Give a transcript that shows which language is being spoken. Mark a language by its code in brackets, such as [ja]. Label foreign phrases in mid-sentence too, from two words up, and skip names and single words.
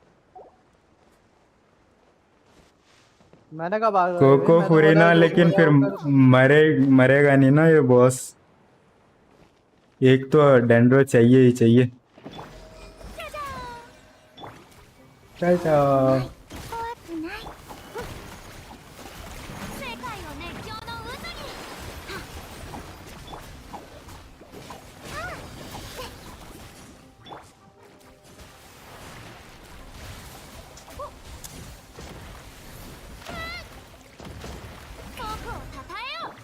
[hi] मैंने कहा बात भाई, कोको मैं तो बोला फुरीना, जो हो लेकिन जाए फिर वो कर। मरेगा नहीं ना ये बॉस। एक तो डेंड्रो चाहिए ही चाहिए। चाचा [ja] 怖くない。世界を熱狂の渦に。僕をたたえよ。